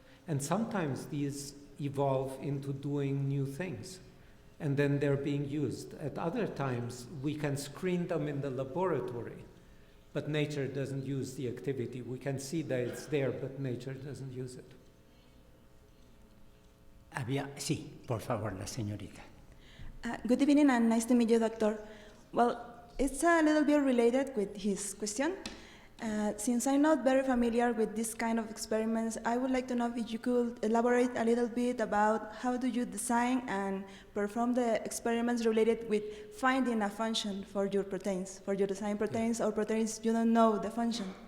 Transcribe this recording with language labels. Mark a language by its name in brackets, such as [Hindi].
[English] And sometimes these evolve into doing new things, and then they're being used. At other times, we can screen them in the laboratory, but nature doesn't use the activity. We can see that it's there, but nature doesn't use it. [Spanish] Sí, por favor, la señorita. [English] Good evening and nice to meet you, Doctor. Well, it's a little bit related with his question. Since I'm not very familiar with this kind of experiments, I would like to know if you could elaborate a little bit about how do you design and perform the experiments related with finding a function for your proteins, for your design proteins or proteins you don't know the function.